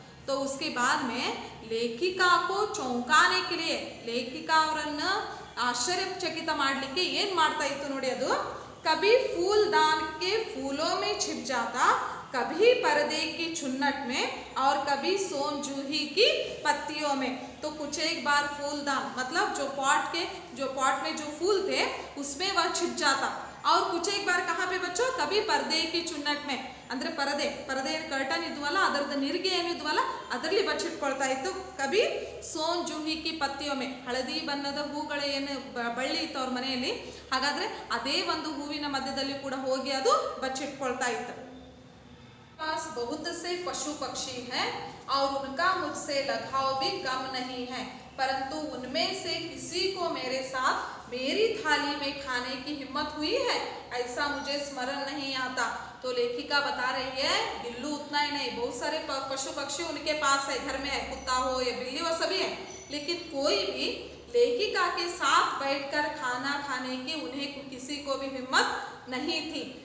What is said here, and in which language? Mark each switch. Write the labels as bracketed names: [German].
[Hindi] तो उसके बाद में लेखिका को चौंकाने के लिए लेखिका [Kannada] ಅವರನ್ನ ಆಶ್ಚರ್ಯಚಕಿತ ಮಾಡಲಿಕ್ಕೆ ಏನು ಮಾಡ್ತಾ ಇತ್ತು ನೋಡಿ, ಅದು [Hindi] कभी फूलदान के फूलों में छिप जाता, कभी पर्दे की चुन्नट में और कभी सोन जूही की पत्तियों में। तो कुछ एक बार फूलदान मतलब जो पॉट में जो फूल थे उसमें वह छिप जाता, और कुछ एक बार कहाँ पे बच्चों, कभी पर्दे की चुन्नट में [Kannada] ಅಂದ್ರೆ ಪರದೆ ಕರ್ಟನ್ ಇದ್ವಲ್ಲ ಅದರದ್ದು ನಿರಿಗೆ ಏನಿದ್ವಲ್ಲ ಅದರಲ್ಲಿ ಬಚ್ಚಿಟ್ಕೊಳ್ತಾ ಇತ್ತು। [Hindi] ಕಭಿ ಸೋನ್ ಜೂಹಿ ಕಿ ಪತ್ತಿಯೊಮ್ಮೆ, [Kannada] ಹಳದಿ ಬಣ್ಣದ ಹೂಗಳ ಏನು ಬಳ್ಳಿ ಇತ್ತು ಅವ್ರ ಮನೆಯಲ್ಲಿ, ಹಾಗಾದ್ರೆ ಅದೇ ಒಂದು ಹೂವಿನ ಮಧ್ಯದಲ್ಲಿ ಕೂಡ ಹೋಗಿ ಅದು ಬಚ್ಚಿಟ್ಕೊಳ್ತಾ ಇತ್ತು। [Hindi] पास बहुत से पशु पक्षी हैं और उनका मुझसे लगाव भी कम नहीं है, परंतु उनमें से किसी को मेरे साथ मेरी थाली में खाने की हिम्मत हुई है ऐसा मुझे स्मरण नहीं आता। तो लेखिका बता रही है गिल्लू उतना ही नहीं, बहुत सारे पशु पक्षी उनके पास है, घर में है, कुत्ता हो या बिल्ली हो सभी है, लेकिन कोई भी लेखिका के साथ बैठकर खाना खाने की उन्हें किसी को भी हिम्मत नहीं थी।